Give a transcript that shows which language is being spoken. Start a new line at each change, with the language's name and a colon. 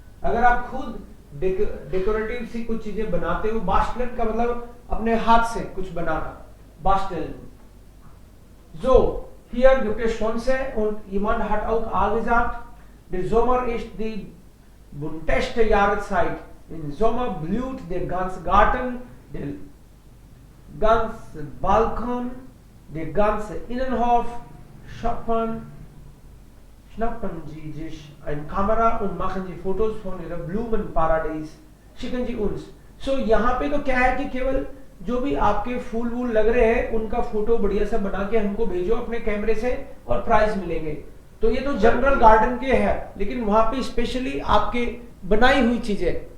Hindi: अगर आप खुद डेकोरेटिव सी कुछ चीजें बनाते हो, बास्टलन का मतलब अपने हाथ से कुछ बनाना, बास्टलन।
German: So hier gibt es Chance und jemand hat auch gesagt, der Sommer ist die bunteste Jahreszeit. Im Sommer blüht der ganze Garten, der ganze Balkon, der ganze Innenhof. Schnappen Sie sich eine Kamera und machen Sie Fotos von Ihrer Blumenparadies. Schicken Sie uns.
Hindi: So यहाँ पे तो क्या है कि केवल जो भी आपके फूल वूल लग रहे हैं उनका फोटो बढ़िया सा बना के हमको भेजो अपने कैमरे से और प्राइज मिलेंगे। तो ये तो जनरल गार्डन के है, लेकिन वहां पे स्पेशली आपके बनाई हुई चीजें।